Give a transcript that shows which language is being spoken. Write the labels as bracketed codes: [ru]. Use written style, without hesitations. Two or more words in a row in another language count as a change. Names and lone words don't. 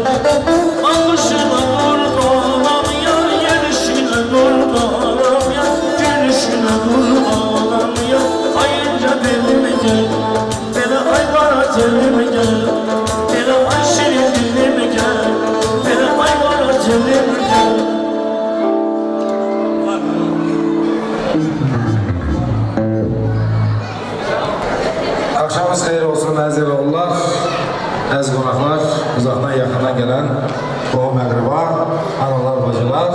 [tr] Bakışına kurbanam ya, gelişine kurbanam ya, gülüşüne kurbanam ya, ayınca dilim gel. Beni ay kara telim gel, beni ay şirin dilim gel, beni ay kara telim gel. [az] Akşamınız xeyir olsun əziz oğullar, əziz qonaqlar, uzaqdan yaxından gələn qohum əqrəba, analar, bacılar.